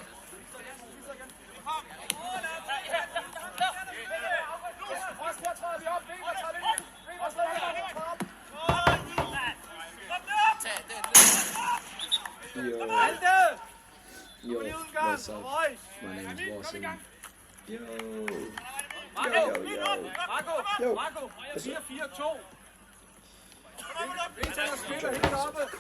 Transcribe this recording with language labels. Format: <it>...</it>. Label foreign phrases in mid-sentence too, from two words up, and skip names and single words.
<da>Frost, her træder vi op. Weber tager det ind. Weber slår det ind.</da> <en>Yo, what's up? My name is Watson. Yo. Marco, 4-4-2.</en> <da>Vincent spiller helt oppe.</da>